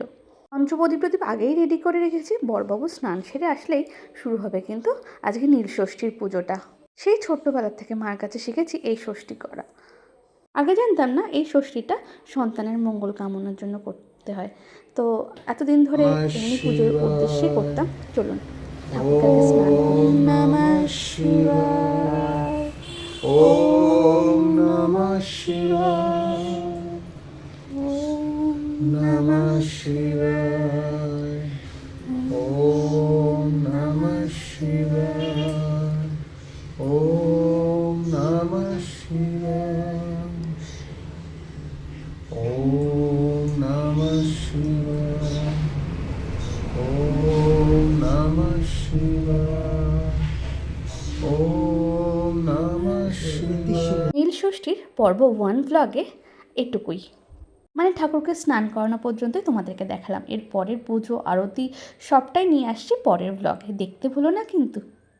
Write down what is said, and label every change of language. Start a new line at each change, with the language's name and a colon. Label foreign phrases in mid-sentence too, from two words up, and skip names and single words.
Bangla: পঞ্চপ্রদীপ প্রদীপ আগেই রেডি করে রেখেছি। বড়বাবু স্নান সেরে আসলেই শুরু হবে কিন্তু আজকে নীল ষষ্ঠীর পুজোটা। সেই ছোট্টবেলার থেকে মার কাছে শিখেছি এই ষষ্ঠী করা। আগে জানতাম না এই ষষ্ঠীটা সন্তানের মঙ্গল কামনার জন্য করতে হয়, তো এতদিন ধরে এমনি পুজোর উদ্দেশ্যেই করতাম। চলুন ঠাকুরকে আগে স্নান করি।
Sanskrit: ওম নমঃ শিবায়, ওম নমঃ শিবায়, ওম নমঃ শিবায়, ওম নমঃ শিবায়, ওম নমঃ শিবায়, ওম নমঃ শিবায়, ওম নমঃ শিবায়, ওম নমঃ শিবায়।
Bangla: নীল ষষ্ঠীর পর্ব 1 ব্লগে এটুকুই, মানে ঠাকুরকে স্নান করানো পর্যন্তই তোমাদেরকে দেখালাম। এর পরের পুজো, আরতি সবটাই নিয়ে আসছি পরের ব্লগে, দেখতে ভুলো না কিন্তু।